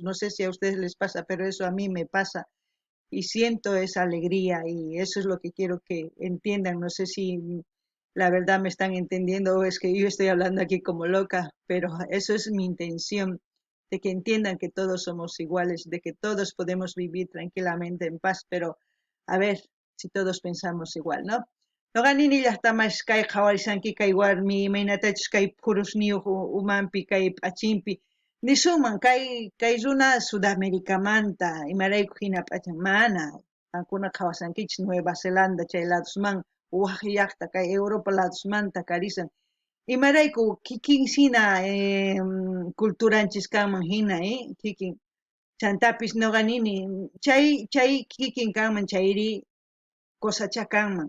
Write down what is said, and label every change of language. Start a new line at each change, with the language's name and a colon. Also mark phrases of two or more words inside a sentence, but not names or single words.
Spanish: No sé si a ustedes les pasa, pero eso a mí me pasa. Y siento esa alegría, y eso es lo que quiero que entiendan. No sé si la verdad me están entendiendo o es que yo estoy hablando aquí como loca, pero eso es mi intención, de que entiendan que todos somos iguales, de que todos podemos vivir tranquilamente en paz, pero a ver si todos pensamos igual, ¿no?
Quechua: Noqanini llaqtamas kay qhawarisanki kay warmi imaynatachus kay phurusniyuq umanpi kay p'achimpi nisuman kay runa Sudamericamanta imarayku hina p'achan mana qankuna qhawasankichis Nueva Zelanda chay ladosman waq llaqta kay Europa ladosmanta karisan imarayku kikin hina culturanchis kanman hina kikin chantapis noqanini chay kikin kanman chayri cosacha kanman.